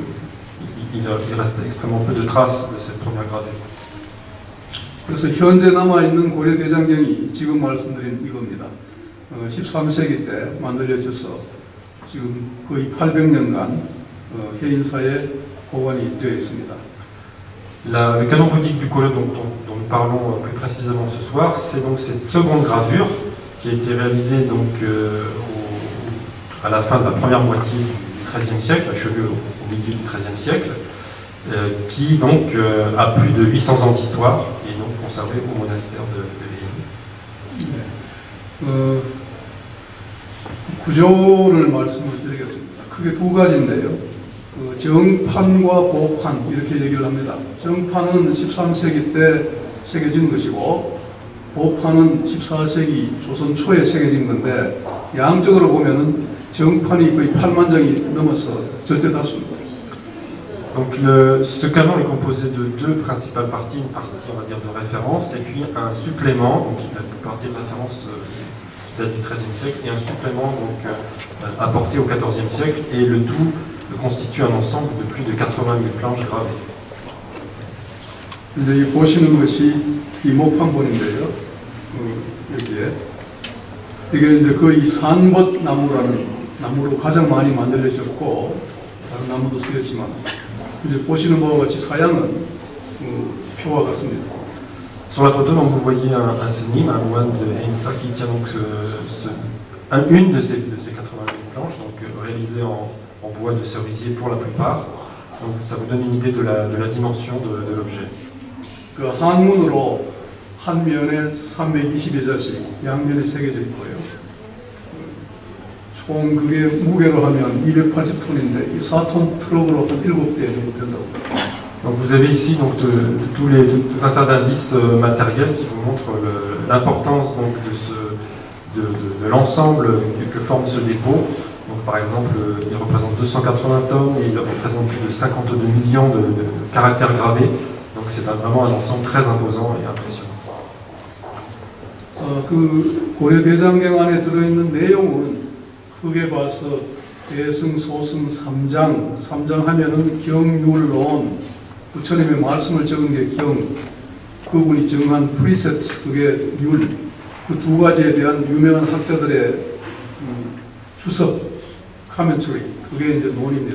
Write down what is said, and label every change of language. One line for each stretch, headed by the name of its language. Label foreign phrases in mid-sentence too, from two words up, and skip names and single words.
French: Il reste extrêmement peu de traces de cette première gravure.
Korean: 그래서 현재 남아있는 고려 대장경이 지금 말씀드린 이겁니다. 13세기 때 만들어져서 지금 거의 800년간 해인사에 보관이 되어 있습니다.
French: Le canon bouddhique du Koryo dont nous parlons plus précisément ce soir, c'est donc cette seconde gravure qui a été réalisée donc, à la fin de la première moitié du XIIIe siècle, achevée au milieu du XIIIe siècle, qui donc a plus de 800 ans d'histoire et donc conservée au monastère de Hein.
Korean: 구조를 말씀을 드리겠습니다. 크게 두 가지인데요. 정판과 보판 이렇게 얘기를 합니다. 정판은 13세기 때 새겨진 것이고 보판은 14세기 조선 초에 새겨진 건데 양적으로 보면은 정판이 거의 8만 장이 넘어서 절대다수입니다.
French: Donc ce canon est composé de deux principales parties, une partie on va dire de référence et puis un supplément, donc une partie de référence qui date du XIIIe siècle et un supplément donc apporté au XIVe siècle et le tout constitue un ensemble de plus de 80 000 planches gravées.
Korean: 이제 보시는 것이 이 목판본인데요. 여기에 이게 이제 거의 산벗 나무라는 나무로 가장 많이 만들어졌고 다른 나무도 쓰였지만 이제 보시는 바와 같이 사양은 표와 같습니다.
French: Sur la photo, donc, vous voyez un sénim, un moine de Heinsa qui tient donc une de ces 80 000 planches, donc réalisée en bois de cerisier pour la plupart. Donc ça vous donne une idée de la dimension de l'objet.
Korean: 그 한문으로 한 면에 320여자씩, 양면에 3개 져 있고요. 총 그게 무게로 하면 280톤인데 이 4톤 트럭으로 한 7대 정도 된다고.
French: Donc vous avez ici donc, tout un tas d'indices matériels qui vous montrent l'importance de l'ensemble que forme ce dépôt. Donc, par exemple, il représente 280 tonnes et il représente plus de 52 millions de caractères gravés. Donc c'est vraiment un ensemble très imposant et impressionnant.
Korean: 그 고려 대장경 안에 들어있는 내용은 크게 봐서 대승, 소승, 삼장 하면은 경율론, 부처님의 말씀을 적은 게 경, 그분이 정한 프리셉트, 그게 율, 그 두 가지에 대한 유명한 학자들의 주석, 카멘터리, 그게 이제 논입니다.